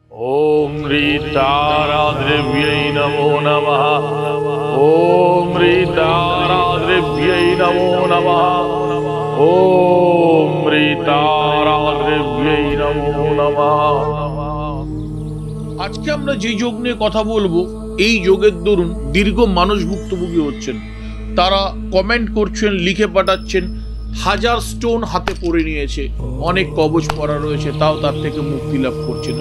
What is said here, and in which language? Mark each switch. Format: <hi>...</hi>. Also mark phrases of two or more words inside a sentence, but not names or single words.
<sa>ओम ह्रीताराद्रव्यै नमो नमः। ओम ह्रीताराद्रव्यै नमो नमः। ओम ह्रीताराद्रव्यै नमो नमः।</sa> <bn>আজকে আমরা যে যোগ নিয়ে কথা বলবো, এই যোগের দরুন দীর্ঘ মানুষ ভুক্তভোগী হচ্ছেন। তারা কমেন্ট করছেন, লিখে পাঠাচ্ছেন, হাজার স্টোন হাতে পড়ে নিয়েছে, অনেক কবচ পড়া রয়েছে, তাও তার থেকে মুক্তি লাভ করছে না।</bn>